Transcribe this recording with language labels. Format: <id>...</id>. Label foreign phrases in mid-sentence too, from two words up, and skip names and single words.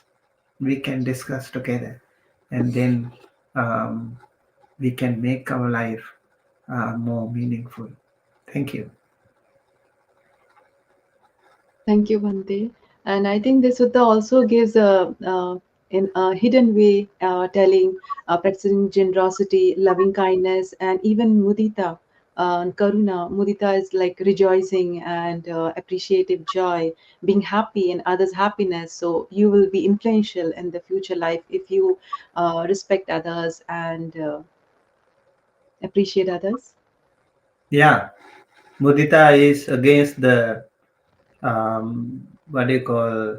<en>We can discuss together, and then um, we can make our life more meaningful. Thank you. Thank you, Bhante. And I think this sutta also gives in a hidden way, telling, practicing generosity, loving kindness, and even</en> <pi>mudita, karuna.</pi> <en>Mudita is like rejoicing and appreciative joy, being happy in others' happiness. So you will be influential in the future life if you respect others and appreciate others. Yeah, mudita is against the what do you call</en>